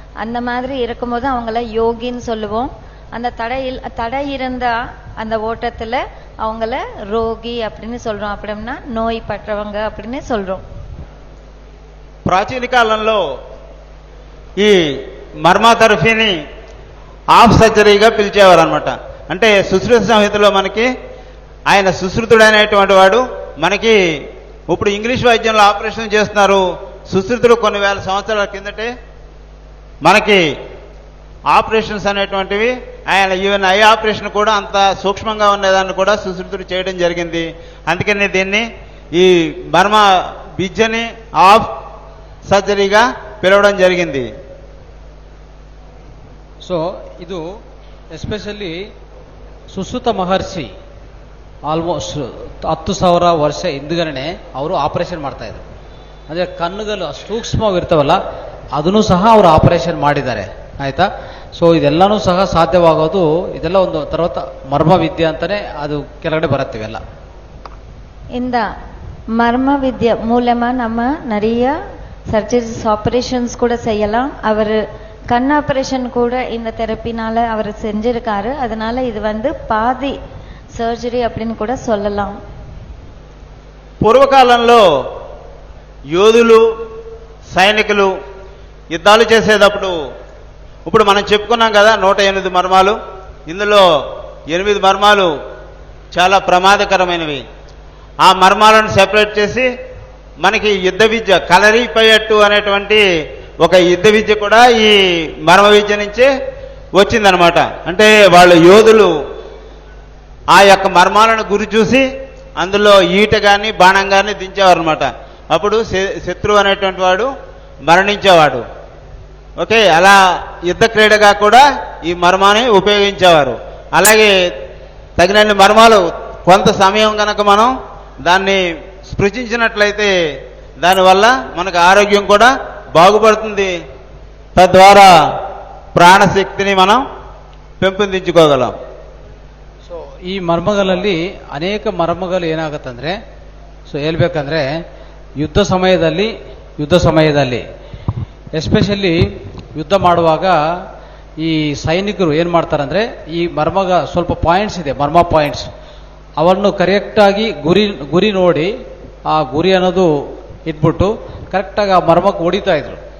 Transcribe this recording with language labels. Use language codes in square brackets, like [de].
[ta] அந்த மாதிரி இருக்கும்போது அவங்கள யோகின்னு சொல்லுவோம். அந்த தடை இருந்தா அந்த ஓட்டத்துல அவங்கள ரோகி அப்படின்னு சொல்றோம். அப்படின்னா நோய் பற்றவங்க அப்படின்னு சொல்றோம். [te] ప్రాచీన కాలంలో ఈ మర్మథెరపీని ఆఫ్ సర్జరీగా పిలిచేవారు అనమాట. అంటే సుశ్రుత సంహితలో మనకి ఆయన సుశ్రుతుడు అనేటువంటి వాడు మనకి ఇప్పుడు ఇంగ్లీష్ వైద్యంలో ఆపరేషన్ చేస్తున్నారు. సుశ్రుతుడు కొన్ని వేల సంవత్సరాల కిందటే మనకి ఆపరేషన్స్ అనేటువంటివి, ఆయన ఈవెన్ ఐ ఆపరేషన్ కూడా అంత సూక్ష్మంగా ఉండేదాన్ని కూడా సుశ్రుతుడు చేయడం జరిగింది. అందుకని దీన్ని ఈ మర్మ విద్యని ఆఫ్ సర్జరీగా పిలవడం జరిగింది. [kn] ಸೊ ಇದು ಎಸ್ಪೆಷಲಿ ಸುಶ್ರುತ ಮಹರ್ಷಿ ಆಲ್ಮೋಸ್ಟ್ 10,000 ವರ್ಷ ಹಿಂದ್ಗಡೆ ಅವರು ಆಪರೇಷನ್ ಮಾಡ್ತಾ ಇದ್ರು. ಅಂದ್ರೆ ಕಣ್ಣುಗಳು ಸೂಕ್ಷ್ಮವಾಗಿರ್ತಾವಲ್ಲ ಅದನ್ನು ಸಹ ಅವರು ಆಪರೇಷನ್ ಮಾಡಿದ್ದಾರೆ. ಆಯ್ತಾ? ಸೊ ಇದೆಲ್ಲನೂ ಸಹ ಸಾಧ್ಯವಾಗೋದು ಇದೆಲ್ಲ ಒಂದು [te] తర్వాత [kn] ಮರ್ಮ ವಿದ್ಯೆ ಅಂತಾನೆ ಅದು ಕೆಳಗಡೆ ಬರುತ್ತಿವೆಲ್ಲ. [ta] இந்த மர்ம வித்யா மூலமா நம்ம நிறைய சர்ஜரிஸ் ஆபரேஷன்ஸ் கூட செய்யலாம். அவர் கண் ஆபரேஷன் கூட இந்த தெரப்பினால அவர் செஞ்சிருக்காரு. அதனால இது வந்து பாதி సర్జరీ அப்படின்னு கூட சொல்லலாம். [te] పూర్వకాలంలో యోధులు, సైనికులు యుద్ధాలు చేసేటప్పుడు ఇప్పుడు మనం చెప్పుకున్నాం కదా 108 మర్మాలు. ఇందులో 8 మర్మాలు చాలా ప్రమాదకరమైనవి. ఆ మర్మాలను సెపరేట్ చేసి మనకి యుద్ధ విద్య కలరిపయట్టు అనేటువంటి ఒక యుద్ధ విద్య కూడా ఈ మర్మ విద్య నుంచే వచ్చిందనమాట. అంటే వాళ్ళు యోధులు ఆ యొక్క మర్మాలను గురి చూసి అందులో ఈట కానీ బాణం కానీ దించేవారు అనమాట. అప్పుడు శత్రువు అనేటువంటి వాడు మరణించేవాడు. ఓకే, అలా యుద్ధ క్రీడగా కూడా ఈ మర్మాన్ని ఉపయోగించేవారు. అలాగే తగినన్ని మర్మాలు కొంత సమయం కనుక మనం దాన్ని స్పృశించినట్లయితే దానివల్ల మనకు ఆరోగ్యం కూడా బాగుపడుతుంది. తద్వారా ప్రాణశక్తిని మనం పెంపొందించుకోగలం. సో [kn] ಈ ಮರ್ಮಗಳಲ್ಲಿ ಅನೇಕ ಮರ್ಮಗಳು ಏನಾಗುತ್ತಂದ್ರೆ, ಸೊ ಹೇಳ್ಬೇಕಂದ್ರೆ ಯುದ್ಧ ಸಮಯದಲ್ಲಿ ಎಸ್ಪೆಷಲಿ ಯುದ್ಧ ಮಾಡುವಾಗ ಈ ಸೈನಿಕರು ಏನು ಮಾಡ್ತಾರಂದ್ರೆ, ಈ ಸ್ವಲ್ಪ ಪಾಯಿಂಟ್ಸ್ ಇದೆ, ಮರ್ಮ ಪಾಯಿಂಟ್ಸ್, ಅವನ್ನು ಕರೆಕ್ಟಾಗಿ ಗುರಿ ನೋಡಿ ಆ ಗುರಿ ಅನ್ನೋದು ಇಟ್ಬಿಟ್ಟು ಕರೆಕ್ಟಾಗಿ ಆ ಮರ್ಮಕ್ಕೆ ಹೊಡಿತಾ ಇದ್ರು.